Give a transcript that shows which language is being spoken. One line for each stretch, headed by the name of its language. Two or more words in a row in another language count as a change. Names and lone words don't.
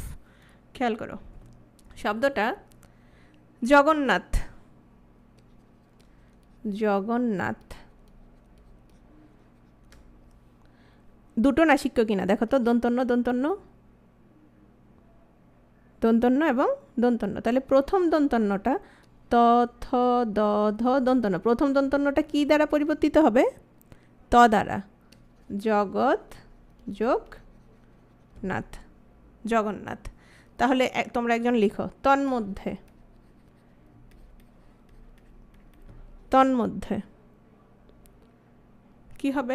Bangla: খেয়াল করো, শব্দটা জগন্নাথ, জগন্নাথ দুটো নাসিক্য কিনা দেখো তো? দন্তন্য দন্তন্য, দন্তন্য এবং দন্তন্য। তাহলে প্রথম দন্তন্যটা ত থ দ ধ দন্তন্য, প্রথম দন্তন্যটা কি দ্বারা পরিবর্তিত হবে? ত দ্বারা। জগৎ যোগ নাথ, জগন্নাথ। তাহলে তোমরা একজন লিখো, তন্মধ্যে, তন্মধ্যে কি হবে?